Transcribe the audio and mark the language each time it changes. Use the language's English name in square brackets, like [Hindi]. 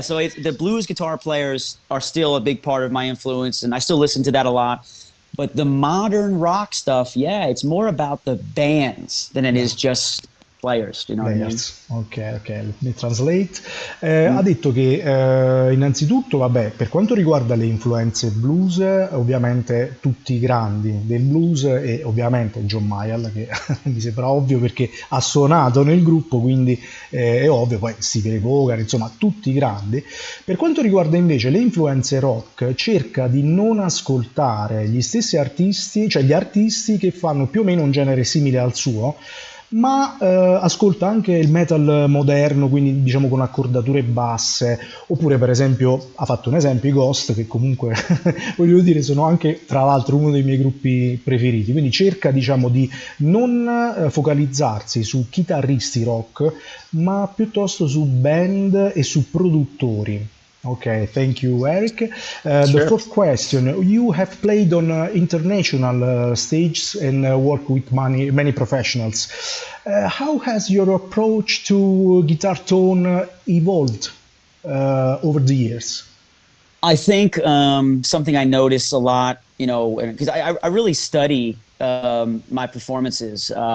[English] So the blues guitar players are still a big part of my influence, and I still listen to that a lot. But the modern rock stuff, yeah, it's more about the bands than it Yeah. is just players. Do you know what I mean? Players. Ok, ok, let me translate. [Italian] Ha Mm. detto che innanzitutto, vabbè, per quanto riguarda le influenze blues, ovviamente tutti i grandi del blues e ovviamente John Mayall, che mi sembra ovvio perché ha suonato nel gruppo, quindi è ovvio, poi Stevie Ray Vaughan, insomma, tutti i grandi. Per quanto riguarda invece le influenze rock, cerca di non ascoltare gli stessi artisti, cioè gli artisti che fanno più o meno un genere simile al suo, ma ascolta anche il metal moderno, quindi diciamo con accordature basse, oppure per esempio, ha fatto un esempio, i Ghost, che comunque voglio dire sono anche tra l'altro uno dei miei gruppi preferiti, quindi cerca diciamo di non focalizzarsi su chitarristi rock, ma piuttosto su band e su produttori. [English] Okay, thank you, Eric. The Sure. fourth question: you have played on international stages and worked with many professionals. How has your approach to guitar tone evolved over the years? I think something I notice a lot, because I really study my performances.